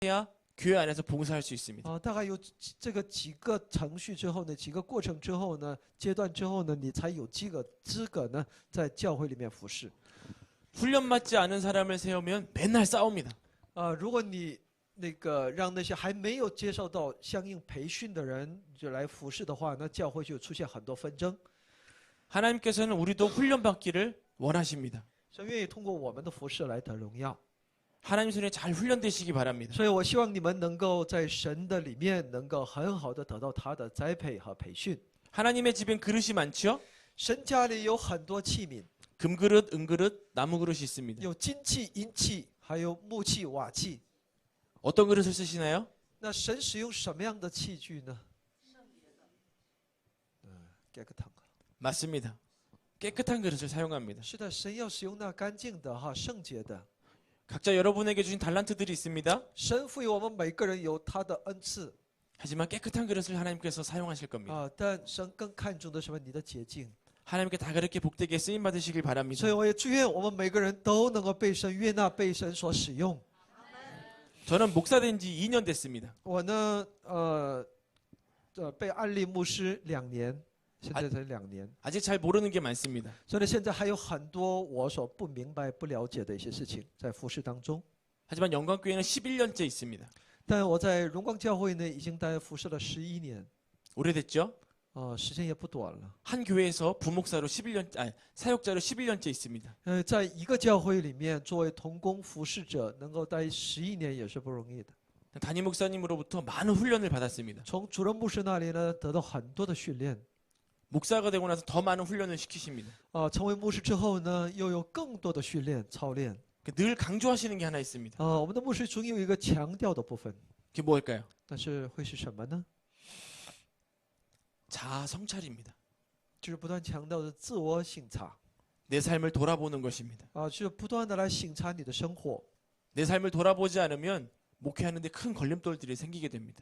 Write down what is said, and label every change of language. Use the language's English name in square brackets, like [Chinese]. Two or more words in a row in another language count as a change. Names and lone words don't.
[Korean] 해야 교회 안에서 봉사할 수 있습니다. [Chinese] 大概有这个几个程序之后呢，几个过程之后呢，阶段之后呢，你才有资格呢，在教会里面服侍。 [Korean] 훈련받지 않은 사람을 세우면 맨날 싸웁니다. [Chinese] 如果你那个让那些还没有接受到相应培训的人就来服侍的话，那教会就出现很多纷争。 [Korean] 하나님께서는 우리도 훈련받기를 원하십니다. [Chinese] 神愿意通过我们的服侍来得荣耀。 [Korean] 하나님 손에 잘 훈련되시기 바랍니다. [Chinese] 所以我希望你们能够在神的里面能够很好的得到他的栽培和培训。 [Korean] 하나님의 집엔 그릇이 많죠? [Chinese] 神家里有很多器皿， [Korean] 금그릇, 은그릇, 나무 그릇이 있습니다. [Chinese] 有金器、银器，还有木器、瓦器。 [Korean] 어떤 그릇을 쓰시나요? [Chinese] 那神使用什么样的器具呢？ [Korean] 깨끗한 거。 맞습니다. 깨끗한 그릇을 사용합니다. [Chinese] 是的，神要使用那干净的圣洁的。 [Korean] 각자 여러분에게 주신 달란트들이 있습니다. [Chinese] 神赋予我们每个人有他的恩赐 [Korean] 하지만 깨끗한 그릇을 하나님께서 사용하실 겁니다. [Chinese] 但神更看重的是你的洁净。 [Korean] 하나님께 다 그렇게 복되게 쓰임 받으시길 바랍니다. [Chinese] 所以我也祝愿我们每个人都能够被神悦纳，被神所使用。 [Korean] 저는 목사된 지 2년 됐습니다. [Chinese] 我呢，被安利牧师2年，现在才2年， [Korean] 아직 잘 모르는 게 많습니다. [Chinese] 所以现在还有很多我所不明白、不了解的一些事情在服侍当中。 [Korean] 하지만 영광교회는 11년째 있습니다. [Chinese] 但我在荣光教会呢，已经大概服侍了11年， [Korean] 오래됐죠? [Chinese] 时间也不短了。 [Korean] 한 교회에서 부목사로 11년, 아니, 사역자로 11년째 있습니다. [Chinese] 在一个教会里面作为同工服侍者，能够待11年也是不容易的。 [Korean] 담임 목사님으로부터 많은 훈련을 받았습니다. [Chinese] 从主任牧师那里呢，得到很多的训练。 [Korean] 목사가 되고 나서 더 많은 훈련을 시키십니다. [Chinese] 成为牧师之后呢，又有更多的训练操练。 [Korean] 늘 강조하시는 게 하나 있습니다. [Chinese] 我们的牧师总有一个强调的部分， [Korean] 그게 뭘까요? [Chinese] 但是会是什么呢？ [Korean] 자아 성찰입니다. [Chinese] 就是不断强调的自我省察。 [Korean] 내 삶을 돌아보는 것입니다. [Chinese] 就是不断的来省察你的生活。 [Korean] 내 삶을 돌아보지 않으면 목회하는데 큰 걸림돌들이 생기게 됩니다.